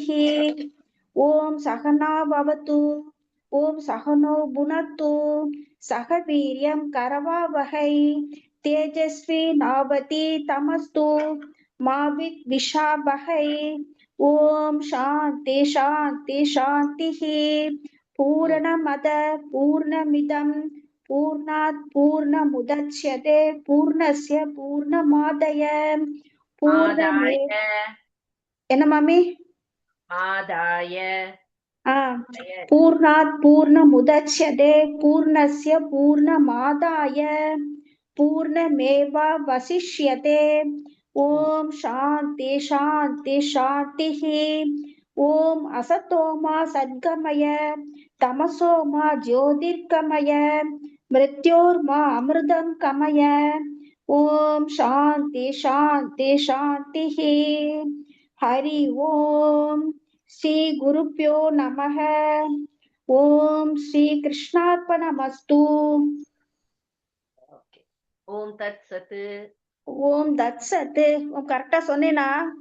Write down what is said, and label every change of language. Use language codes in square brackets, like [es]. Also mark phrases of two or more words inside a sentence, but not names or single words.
[sa] ओम सहना भवतु ओम सहनो भुनक्तु सह वीर्यं करवावहै तेजस्वी नावति तमस्तु मा विद्विषावहै। ओम शांति शांति शांतिः। पूर्णमद पूर्णमिदं पूर्णात् पूर्णमुदच्यते पूर्णस्य पूर्णमादाय पूर्णमेव [ta] என்ன மாமி [sa] ஆதாய पूर्णात् पूर्णमुदच्यते पूर्णस्य पूर्णमादाय पूर्णमेवावशिष्यते। ओम शांति शांति शांतिः। ओम असतो मा सद्गमय तमसो मा ज्योतिर्गमय मृत्योर्मा अमृतं गमय। ओम शांति शांति शांतिः। हरि ओम श्री गुरुभ्यो नमः। ओम श्री कृष्णार्पणमस्तु। ॐ तत् सत्. ॐ तत् सत्. [ta] கரெக்டா சொன்னேனா?